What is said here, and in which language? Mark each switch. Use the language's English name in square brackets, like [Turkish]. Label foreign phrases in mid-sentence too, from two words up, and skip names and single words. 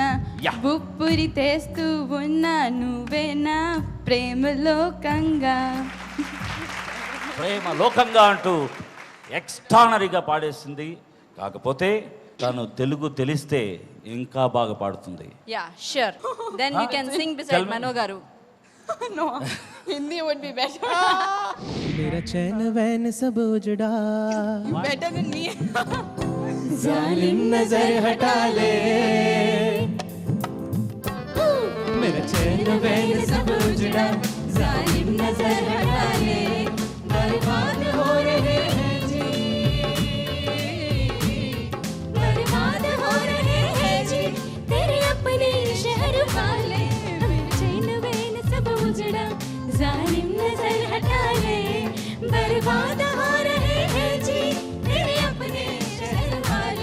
[English] Yeah. [Telugu] బుప్పురి తెస్తూ ఉన్నా నువ్వే నా ప్రేమలోకంగా. ప్రేమ లోకంగా అంటూ ఎక్స్ట్రానరీగా పాడేసింది. కాకపోతే తను తెలుగు తెలిస్తే ఇంకా బాగా పాడుతుంది. [English] Yeah, sure. Then you can sing Tell beside me. Mano Garu. No, Hindi would be better. [Hindi] मेरा चैन वैन सब उजड़ा, [English] Better than me. [Hindi] जालिम नजर हटा ले, मेरा चैन वैन सब उजड़ा, जालिम नजर हटा ले, बर्बाद हो रहे हैं जी, बर्बाद हो रहे हैं जी तेरे अपने शहर वाले, मेरे चैन वैन सब उजड़ा, जालिम नजर हटा ले, बर्बाद हो रहे हैं जी तेरे अपने शहर वाले.